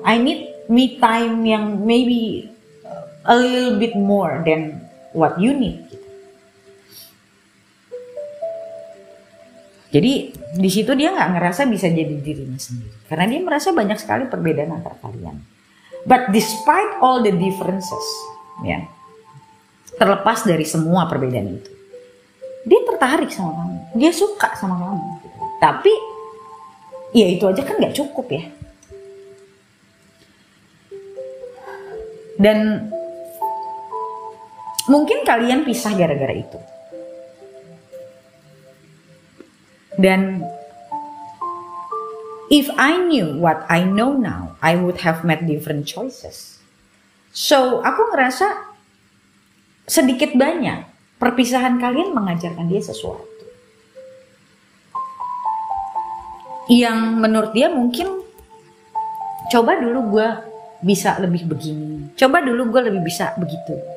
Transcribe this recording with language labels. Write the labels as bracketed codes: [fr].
[en] I need me time [id] yang [en] maybe a little bit more than what you need. [id] Jadi di situ dia nggak ngerasa bisa jadi dirinya sendiri, karena dia merasa banyak sekali perbedaan antara kalian. [en] But despite all the differences, [id] ya, terlepas dari semua perbedaan itu, dia tertarik sama kamu, dia suka sama kamu. Tapi ya itu aja kan nggak cukup ya. Dan mungkin kalian pisah gara-gara itu. [en] Dan if I knew what I know now, I would have made different choices. [id] So aku ngerasa sedikit banyak perpisahan kalian mengajarkan dia sesuatu yang menurut dia mungkin coba dulu gue bisa lebih begini, coba dulu gue lebih bisa begitu.